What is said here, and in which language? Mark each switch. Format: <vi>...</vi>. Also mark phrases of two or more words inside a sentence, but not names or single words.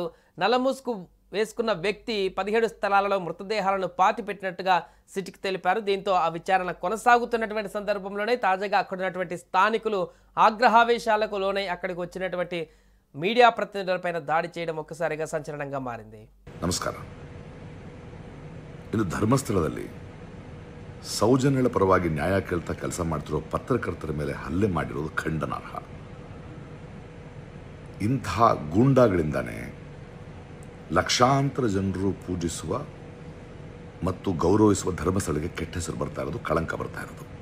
<te>నల్లముసుగు వేసుకున్న వ్యక్తి 17 స్థలాలలో మృతదేహాలను పాతిపెట్టినట్టుగా సిట్కి తెలిపారు. దీంతో ఆ విచారణ కొనసాగుతున్నటువంటి సందర్భంలోనే తాజాగా అక్కడ ఉన్నటువంటి స్థానికులు ఆగ్రహావేశాలకు లోనై అక్కడికి వచ్చినటువంటి మీడియా ప్రతినిధులపైన దాడి చేయడం ఒక్కసారిగా సంచలనంగా మారింది.</te> <kn>ನಮಸ್ಕಾರ. ಇದು ಧರ್ಮಸ್ಥಳದಲ್ಲಿ ಸೌಜನ್ಯಳ ಪರವಾಗಿ ನ್ಯಾಯ ಕೇಳ್ತಾ ಕೆಲಸ ಮಾಡ್ತಿರೋ ಪತ್ರಕರ್ತರ ಮೇಲೆ ಹಲ್ಲೆ ಮಾಡಿರೋದು ಖಂಡನಾರ್ಹ. ಇಂಥ ಗೂಂಡಾಗಳಿಂದಾನೇ ಲಕ್ಷಾಂತರ ಜನರು ಪೂಜಿಸುವ ಮತ್ತು ಗೌರವಿಸುವ ಧರ್ಮಸ್ಥಳಕ್ಕೆ ಕೆಟ್ಟ ಹೆಸರು ಬರ್ತಾ ಇರೋದು, ಕಳಂಕ ಬರ್ತಾ ಇರೋದು.</kn>